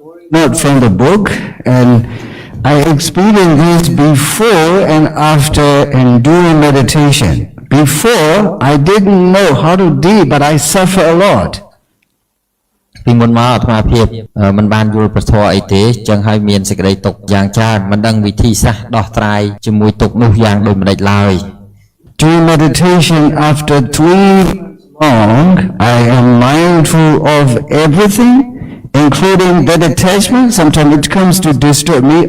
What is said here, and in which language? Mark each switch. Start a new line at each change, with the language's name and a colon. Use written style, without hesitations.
English: Not from the book, and I experienced this before and after and during meditation. Before, I didn't know how to deal, but I suffer a lot.
Khmer: ពីមុនមកអាត្មាភាពមិនបានយល់ប្រធរអីទេចឹងហើយមានសេចក្តីទុក្ខយ៉ាងច្រើនមិនដឹងវិធីសាស្ត្រដោះស្រាយជាមួយទុក្ខនោះយ៉ាងដូចម្តេចឡើយ
English: During meditation, after 3 months long, I am mindful of everything, including that attachment. Sometimes it comes to disturb me.